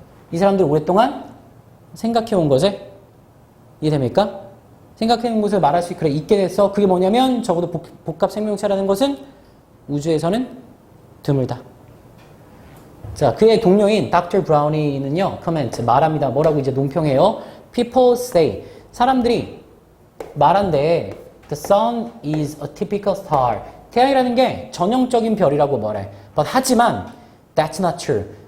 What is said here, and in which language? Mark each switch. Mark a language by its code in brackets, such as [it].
[ko] 이 사람들 오랫동안 생각해온 거지? 이해됩니까? 생각해온 것을 말할 수 그래 있게 됐어. 그게 뭐냐면 적어도 복합 생명체라는 것은 우주에서는 드물다. 자, 그의 동료인 Dr. 브라우니는요, 코멘트, 말합니다. 뭐라고 이제 논평해요? [en] People say, [ko] 사람들이 말한대, [en] The sun is a typical star. [ko] 태양이라는 게 전형적인 별이라고 말해. [en] But 하지만, that's not true.